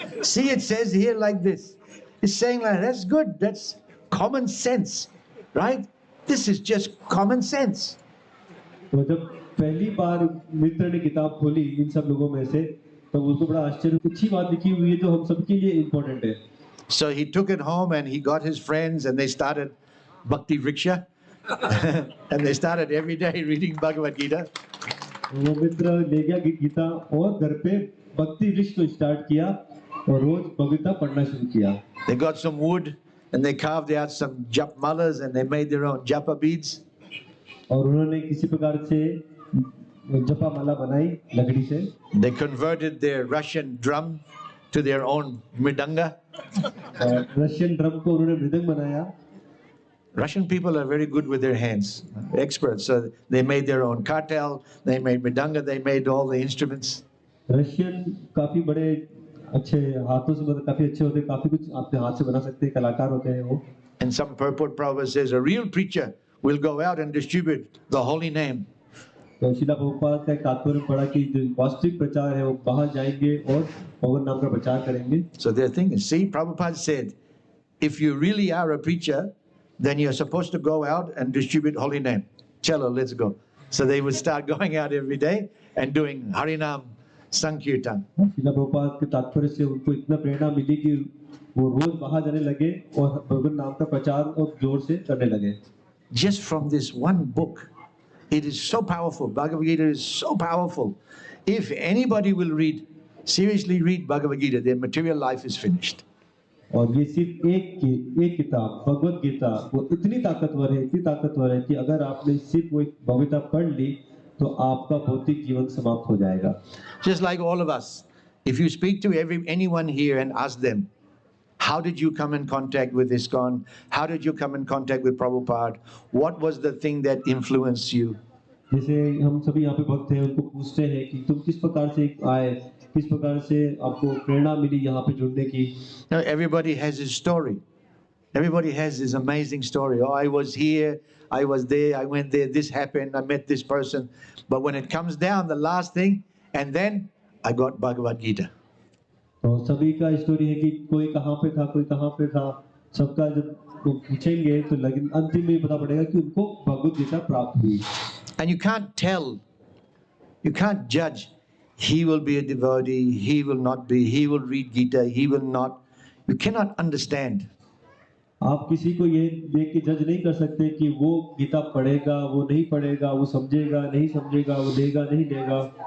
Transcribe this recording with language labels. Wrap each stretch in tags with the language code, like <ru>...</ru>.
<en>See, it says here like this. It's saying like, that's good. That's common sense, right? This is just common sense.</en> <hi>तो जब पहली बार मित्र ने किताब खोली इन सब लोगों में से, तो उसको बड़ा आश्चर्य, अच्छी बात लिखी हुई है जो हम सबके लिए इम्पोर्टेंट है।</hi> <en>So he took it home and he got his friends and they started Bhakti Vriksha. And they started every day reading Bhagavad Gita.</en> <hi>वो मित्र ले गया गीता और घर पे भक्ति वृक्ष को स्टार्ट किया और रोज भगवत गीता पढ़ना शुरू किया।</hi> <en>They got some wood and they carved out some jap malas and they made their own japa beads.</en> <hi>और उन्होंने किसी प्रकार से जपा माला बनाई लकड़ी से।</hi> <en>They converted their Russian drum to their own mridanga.</en> <hi>Russian drum को उन्होंने मृदंग बनाया।</hi> <en>Russian people are very good with their hands, experts. So they made their own kartal, they made mridanga, they made all the instruments.</en> <hi>Russian काफी बड़े अच्छे हाथों से, मतलब काफी अच्छे होते हैं, काफी कुछ अपने हाथ से बना सकते हैं, कलाकार होते हैं वो।</hi> <en>And some purport Prabhupada says a real preacher will go out and distribute the holy name.</en> <hi>तो शिला प्रभुपाद का एक तात्पर्य पड़ा कि जो वास्तविक प्रचार है वो बाहर जाएंगे और भगवान नाम का प्रचार करेंगे।</hi> <en>So they're thinking, see, Prabhupada said, if you really are a preacher, then you're supposed to go out and distribute holy name.</en> <hi>Chalo,</hi> <en>let's go. So they would start going out every day and doing Harinam Sankirtan.</en> <hi>शिला प्रभुपाद के तात्पर्य से उनको इतना प्रेरणा मिली कि वो रोज बाहर जाने लगे और भगवान नाम का प्रचार और जोर से करने लगे।</hi> <en>Just from this one book, it is so powerful. Bhagavad Gita is so powerful. If anybody will read, seriously read Bhagavad Gita, their material life is finished.</en> <hi>और ये सिर्फ एक किताब भगवत गीता वो इतनी ताकतवर है कि अगर आपने सिर्फ वो एक भगवत गीता पढ़ ली तो आपका भौतिक जीवन समाप्त हो जाएगा।</hi> <en>Just like all of us, if you speak to anyone here and ask them, how did you come in contact with ISKCON? How did you come in contact with Prabhupada? What was the thing that influenced you?</en> <hi>जैसे हम सभी यहाँ पे भक्त हैं, उनको पूछते हैं कि तुम किस प्रकार से आए, किस प्रकार से आपको प्रेरणा मिली यहाँ पे जुड़ने की।</hi> <en>Now, everybody has his story. Everybody has his amazing story. Oh, I was here, I was there, I went there, this happened, I met this person. But when it comes down, the last thing, and then I got Bhagavad Gita.</en> <hi>तो सभी का story है कि कोई कहाँ पे था, कोई कहाँ पे था, सबका जब पूछेंगे तो लेकिन अंतिम में पता पड़ेगा कि उनको भगवत गीता प्राप्त हुई।</hi> <en>And you can't tell, you can't judge. He will be a devotee, he will not be, he will read Gita, he will not. You cannot understand.</en> <hi>आप किसी को ये देख के जज नहीं कर सकते कि वो गीता पढ़ेगा, वो नहीं पढ़ेगा, वो समझेगा, नहीं समझेगा, वो देगा, नहीं देगा।</hi>